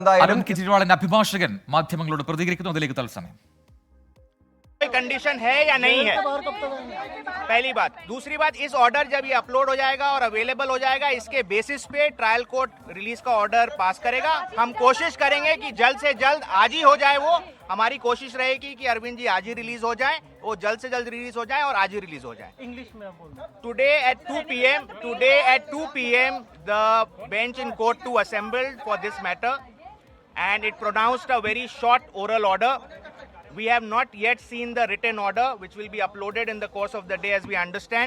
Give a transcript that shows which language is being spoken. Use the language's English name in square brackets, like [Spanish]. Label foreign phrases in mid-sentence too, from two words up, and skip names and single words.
[Malayalam] അരവിന്ദ് കെജ്രിവാളിന്റെ അഭിഭാഷകൻ മാധ്യമങ്ങളോട് പ്രതികരിക്കുന്നു. അതിലേക്ക് തത്സമയം. [Hindi] कंडीशन है या नहीं है, पहली बात. दूसरी बात, इस ऑर्डर जब ये अपलोड हो जाएगा और अवेलेबल हो जाएगा, इसके बेसिस पे ट्रायल कोर्ट रिलीज का ऑर्डर पास करेगा. हम कोशिश करेंगे कि जल्द से जल्द आज ही हो जाए. वो हमारी कोशिश रहेगी कि अरविंद जी आज ही रिलीज हो जाए, वो जल्द से जल्द रिलीज हो जाए और आज ही रिलीज हो जाए. इंग्लिश में [English] today at 2 PM the bench in court 2 assembled for this matter and it pronounced a very short oral order. We have not yet seen the written order, which will be uploaded in the course of the day as we understand.